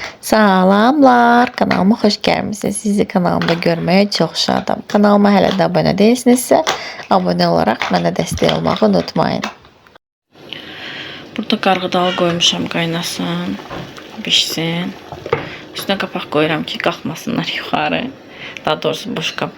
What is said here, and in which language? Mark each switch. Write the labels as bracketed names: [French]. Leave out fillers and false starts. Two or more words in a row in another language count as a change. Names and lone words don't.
[Turkish] Salamlar, kanalıma hoş gelmişsiniz. Sizi kanalımda görmeye çok şadım. [Azerbaijani] Kanalıma hələ də abunə değilsinizsə, abunə olaraq mənə dəstək olmağı unutmayın. Burada qarğıdalı qoymuşam qaynasın, bişsin. Üstünə qapaq qoyuram ki, qalxmasınlar yuxarı. Daha doğrusu boş qab.